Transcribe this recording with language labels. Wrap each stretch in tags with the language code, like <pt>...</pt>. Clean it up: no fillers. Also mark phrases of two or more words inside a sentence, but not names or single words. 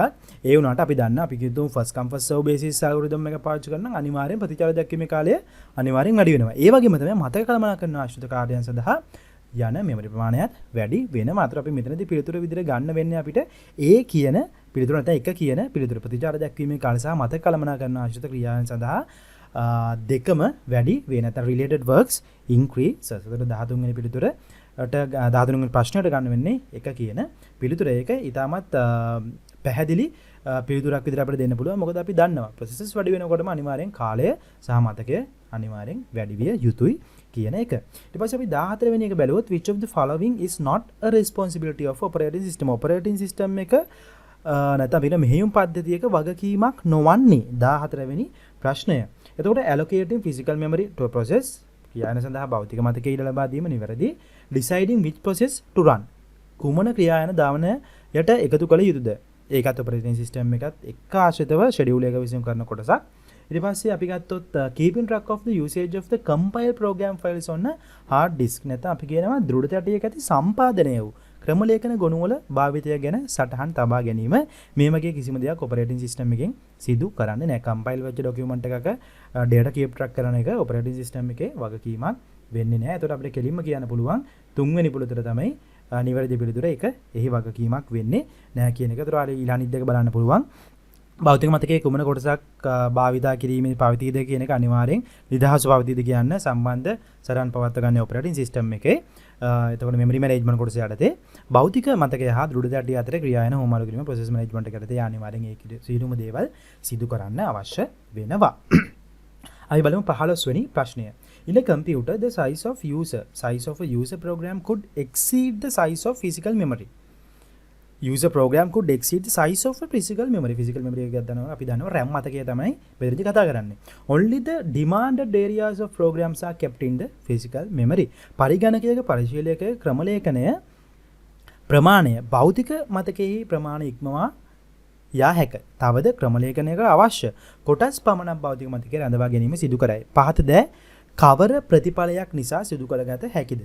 <si>ඒ වුණාට අපි දන්න අපි කියමු</si> <en>first come first serve basis algorithm</en> <si>එක පාවිච්චි කරන අනිවාර්යෙන් ප්‍රතිචාර දැක්වීමේ කාලය අනිවාර්යෙන් වැඩි වෙනවා. ඒ වගේම තමයි මතක කළමනාකරන ආශ්‍රිත කාර්යයන් සඳහා යන මෙමරි ප්‍රමාණයත් වැඩි වෙනවා. අතර අපි මෙතනදී පිළිතුර විදිහට ගන්න වෙන්නේ අපිට ඒ කියන පිළිතුර නැත්නම් එක කියන පිළිතුර ප්‍රතිචාර දැක්වීමේ කාලය සහ මතක කළමනාකරන ආශ්‍රිත ක්‍රියාවන් සඳහා දෙකම වැඩි වෙන නැත්නම්</si> <en>related works increase.</en> <si>එතකොට 13 වෙනි පිළිතුරට 13 වෙනි ප්‍රශ්නයට ගන්න වෙන්නේ එක කියන පිළිතුර. ඒක ඊටමත් පැහැදිලි පිළිතුරක් විදිහට අපිට දෙන්න පුළුවන්. මොකද අපි දන්නවා processes වැඩි වෙනකොටම අනිවාර්යෙන් කාලය සහ මතකය අනිවාර්යෙන් වැඩි විය යුතුයි කියන එක. ඊට පස්සේ අපි 14 වෙනි එක බැලුවොත්</si> <en>which of the following is not a responsibility of operating system. operating system</en> <si>එක නැත්නම් අපිට මෙහෙයුම් පද්ධතියක වගකීමක් නොවන්නේ 14 වෙනි ප්‍රශ්නය. එතකොට</si> <en>allocating physical memory to a process</en> <si>ක්‍රියායන සඳහා භෞතික මතකය ඉඩ ලබා දීම නිවැරදි.</si> <en>deciding which process to run</en> <si>කුමන ක්‍රියායන ධාවනයට එකතු කළ යුතුද? ඒකත්</si> <en>operating system</en> <si>එකත් එක්ක ආශ්‍රිතව schedule එක විසින් කරන කොටසක්. ඊට පස්සේ අපි ගත්තොත්</si> <en>keeping track of the usage of the compiled program files on a hard disk.</en> <si>නැත්නම් අපි කියනවා දෘಢ තැටියක ඇති සම්පාදනය වූ ක්‍රම ලේඛන ගොනු වල භාවිතය ගැන සටහන් තබා ගැනීම. මේ වගේ කිසිම දෙයක්</si> <en>operating system</en> <si>එකෙන් සිදු කරන්නේ නැහැ. compile වෙච්ච document එකක</si> <en>data keep track</en> <si>කරන එක</si> <en>operating system</en> <si>එකේ වගකීමක් වෙන්නේ නැහැ. ඒකට අපිට කෙලින්ම කියන්න පුළුවන් තුන්වෙනි පිළිතුර තමයි නිවැරදි පිළිතුර. ඒක එහි වගකීමක් වෙන්නේ නැහැ කියන එක. ඒතර ආ ඊළඟ දෙක බලන්න පුළුවන්. භෞතික මතකයේ කුමන කොටසක් භාවිතා කිරීමේ පවතීද කියන එක අනිවාර්යෙන් නිදහස් පවතීද කියන්න සම්බන්ධ සරන් පවත්ව ගන්න</si> <en>operating system</en> <si>එකේ. එතකොට</si> <en>memory management</en> <si>කොටස යටතේ භෞතික මතකය හා දෘಢ තැටිය අතර ක්‍රියායන හොමාරු කිරීම</si> <en>process management</en> <si>එකට යටතේ අනිවාර්යෙන් ඒ සියලුම දේවල් සිදු කරන්න අවශ්‍ය වෙනවා. අපි බලමු 15 වෙනි ප්‍රශ්නය.</si> <en>In a computer the size of a user program could exceed the size of physical memory. user program could exceed the size of a physical memory</en> <si>එක ගන්නවා අපි දන්නවා RAM මතකය තමයි මෙතනදී කතා කරන්නේ.</si> <en>Only the demanded areas of programs are kept in the physical memory.</en> <si>පරිගණකයක පරිශීලකයේ ක්‍රමලේඛනය ප්‍රමාණය භෞතික මතකයේ ප්‍රමාණය ඉක්මවා යා හැක. තවද ක්‍රමලේඛනයක අවශ්‍ය කොටස් පමණක් භෞතික මතකයේ රඳවා ගැනීම සිදු කරයි. පහත ද කවර ප්‍රතිඵලයක් නිසා සිදු කරගත හැකිද?</si>